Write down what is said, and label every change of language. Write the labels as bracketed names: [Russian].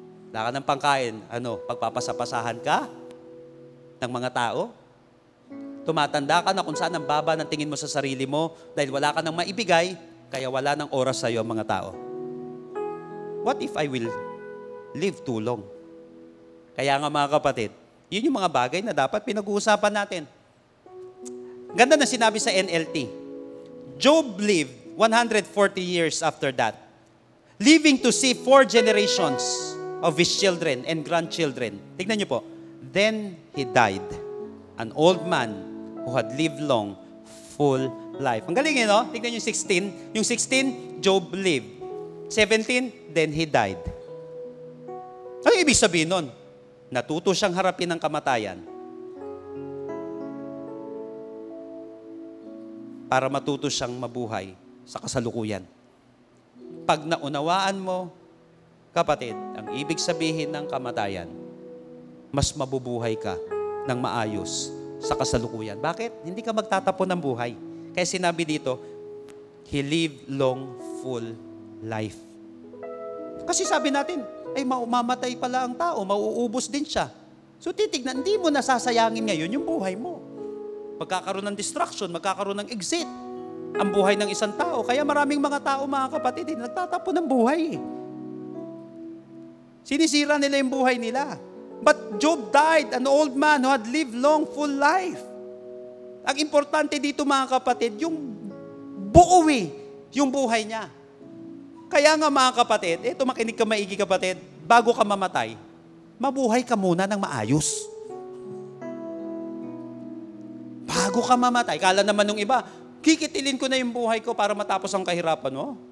[Filipino] Wala ka ng pangkain, pagpapasapasahan ka ng mga tao? Tumatanda ka na kung saan ang baba ng tingin mo sa sarili mo dahil wala ka nang maibigay, kaya wala ng oras sa'yo ang mga tao. [English] What if I will live too long? [Filipino] Kaya nga mga kapatid, yun yung mga bagay na dapat pinag-uusapan natin. Ganda na sinabi sa NLT. [English] Job lived 140 years after that, living to see 4 generations of his children and grandchildren. [Filipino] Tignan niyo po. [English] Then he died, an old man who had lived long, full life. [Filipino] Ang galing no? Tignan niyo 16. Yung 16, [English] Job lived. [Filipino] 17, then he died. Ano ibig sabihin nun? Natuto siyang harapin ang kamatayan para matuto siyang mabuhay sa kasalukuyan. Pag naunawaan mo, kapatid, ang ibig sabihin ng kamatayan, mas mabubuhay ka ng maayos sa kasalukuyan. Bakit? Hindi ka magtatapon ng buhay. Kaya sinabi dito, [English] he lived long, full life. [Filipino] Kasi sabi natin, ay mamatay pala ang tao, mauubos din siya. So titignan, hindi mo nasasayangin ngayon yung buhay mo. Magkakaroon ng distraction, magkakaroon ng exit ang buhay ng isang tao. Kaya maraming mga tao, mga kapatid, nagtatapon ng buhay. Sinisira nila yung buhay nila. [English] But Job died, an old man who had lived long, full life. [Filipino] Ang importante dito, mga kapatid, yung buo yung buhay niya. Kaya nga, mga kapatid, ito makinig ka maigi, kapatid, bago ka mamatay, mabuhay ka muna ng maayos. Bago ka mamatay, kala naman nung iba, kikitilin ko na yung buhay ko para matapos ang kahirapan mo.